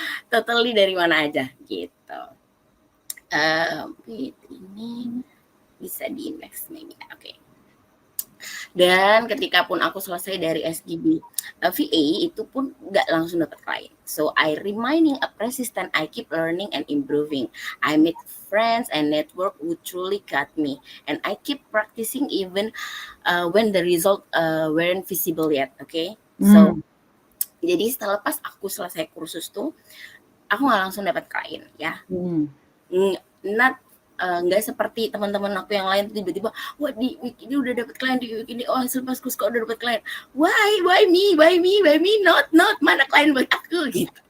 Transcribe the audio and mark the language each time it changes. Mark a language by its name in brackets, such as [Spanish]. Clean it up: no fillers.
[Indonesian] Totally dari mana aja gitu. Ini bisa di [English] next maybe. [Indonesian] Oke. Dan ketika pun aku selesai dari SGB VA, itu pun nggak langsung dapat klien. [English] So I remaining a persistent, I keep learning and improving. I meet friends and network who truly got me, and I keep practicing even when the result weren't visible yet. [Indonesian] Okay, so jadi setelah pas aku selesai kursus tuh, aku nggak langsung dapat klien ya. Not nggak seperti teman-teman aku yang lain tiba-tiba, wah di week ini udah dapat klien, di week ini oh hasil pas kursus kok udah dapat klien, [English] why me, [Indonesian] not mana klien buat aku gitu.